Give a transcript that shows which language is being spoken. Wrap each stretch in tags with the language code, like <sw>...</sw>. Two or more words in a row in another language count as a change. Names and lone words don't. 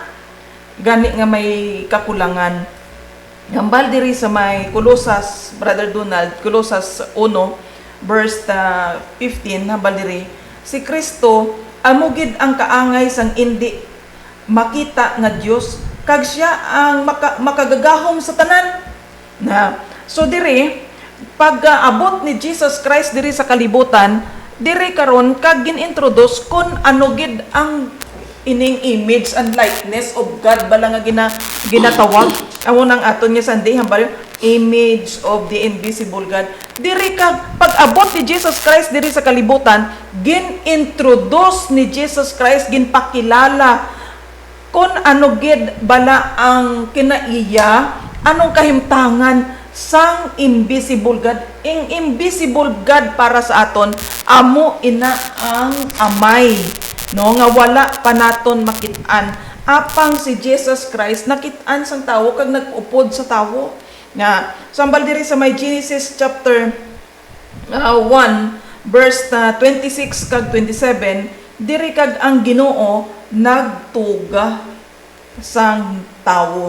<hil>Gani nga may kakulangan. Hambal diri sa may Colosas, Brother Donald, Colosas 1 verse 15, hambal diri, si Kristo amugid ang kaangay sang indi makita nga Dios, kag siya ang makagagahom sa tanan. Na so diri pag abot ni Jesus Christ diri sa kalibutan, diri karon kag gin-introduce kun ano gid ang ining</hil> <en>image and likeness of God</en> <hil>bala nga ginatawag amo nang aton nga Sunday hambal</hil> <en>image of the invisible God.</en> <hil>Diri kag pag-abot ni Jesus Christ diri sa kalibutan, gin-introduce ni Jesus Christ, ginpakilala kung ano gid bala ang kinaiya, anong kahimtangan sang</hil> <en>invisible God.</en> <hil>Ang</hil> <en>invisible God</en> <hil>para sa aton, amo ina ang amay, no, nga wala pa naton makitaan. Apang si Jesus Christ nakitaan sang tawo kag nag-upod sa tawo. Nga, sambal diri sa may Genesis chapter 1 verse 26 kag 27, diri kag ang Ginoo nagtuga sang tawo.</hil>